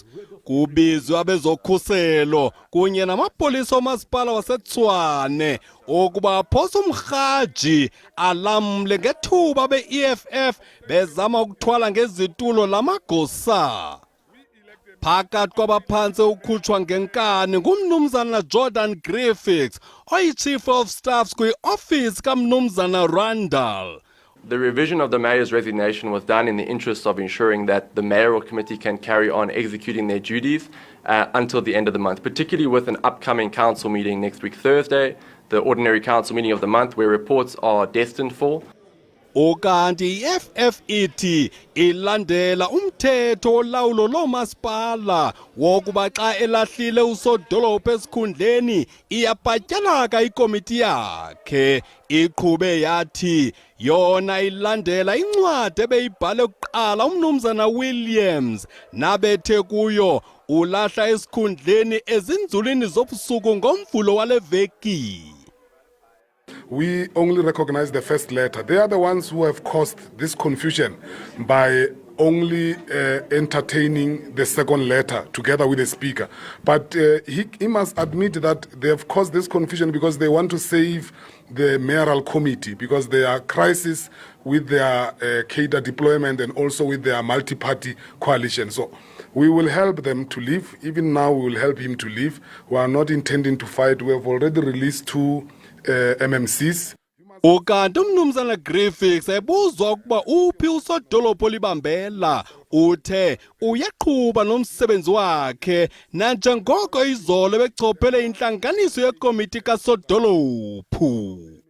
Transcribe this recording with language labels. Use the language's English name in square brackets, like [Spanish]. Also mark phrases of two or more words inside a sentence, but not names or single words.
[Xhosa] Kubizwa abezokhuselo kunye namapolisa omasipala waseTshwane ukuba phosa umrhaji alamle ngethuba be-EFF bezama ukuthwala ngezitulo lamagosa. Phakathi kwabaphantse ukhutshwa ngenkani ngumnumzana Jordan Griffiths oyi- [English] Chief of Staffs [Xhosa] kwi-office kamnumzana Randall. [English] The revision of the mayor's resignation was done in the interest of ensuring that the mayoral committee can carry on executing their duties until the end of the month, particularly with an upcoming council meeting next week Thursday, the ordinary council meeting of the month where reports are destined for. [Xhosa] Ukanti i-EFF ithi ilandela umthetho olawulo lomasipala wokuba xa elahlile usodolophu esikhundleni iyabhatyalaka ikomiti yakhe. Iqhube yathi yona ilandela incwadi ebeyibhale kuqala umnumzana Williams nabethe kuyo ulahla esikhundleni ezinzulwini zobusuku ngomvulo wale veki. [English] We only recognize the first letter. They are the ones who have caused this confusion by only entertaining the second letter together with the speaker. But he must admit that they have caused this confusion because they want to save the mayoral committee because there are crises with their cadre deployment and also with their multi-party coalition. So we will help them to leave. Even now we will help him to leave. We are not intending to fight. We have already released 2 MMCs. [Xhosa] Ukanti umnumzana Griffiths ebuzwa ukuba uphi usodolophu olibambela uthe uyaqhuba nomsebenzi wakhe nanjengoko izolo bechophele intlanganiso yekomiti kasodolophu.